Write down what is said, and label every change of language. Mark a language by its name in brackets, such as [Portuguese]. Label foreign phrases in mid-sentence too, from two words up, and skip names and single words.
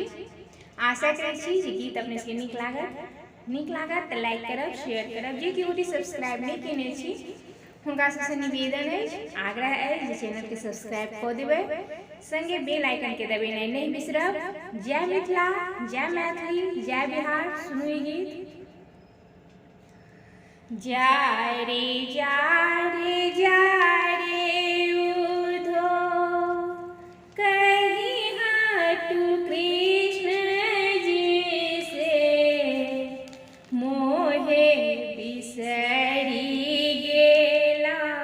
[Maithili] आशा करे छी जे गीत अपने सबके नीक लागत तऽ लाइक करब, शेयर करब। जे केओ सब्सक्राइब नहीं केने छी हुनका सबसे निवेदन है, आग्रह है जे चैनल के सब्सक्राइब कऽ देबै, संगे बेल आइकन के दबेनाइ नहीं बिसरब। जय मिथिला, जय मैथिली, जय बिहार। सुनू ई गीत। जा रे उधो कहीं हाटू कृष्ण जी से मोहे बिसरी गेला